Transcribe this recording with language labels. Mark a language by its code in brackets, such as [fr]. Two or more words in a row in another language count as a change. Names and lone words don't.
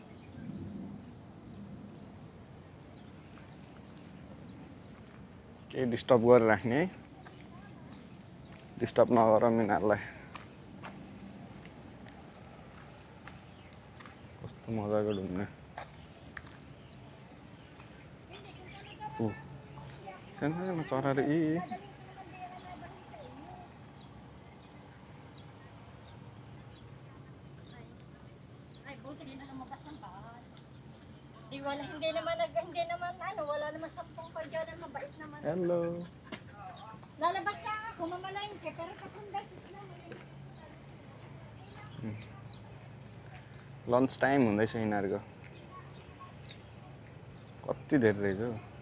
[ne] केही डिस्टर्ब गरेर राख्ने है, डिस्टर्ब नगर यिनीहरूलाई। कस्तो मजाको ढुङ्गा, सानो सानो चराहरू। Hello. [tl] Lalabas na ako, mamalengke, pero tatlong beses na. [en] lunch time [ne] हुँदैछ यिनीहरूको, कति धेरै रहेछ हौ।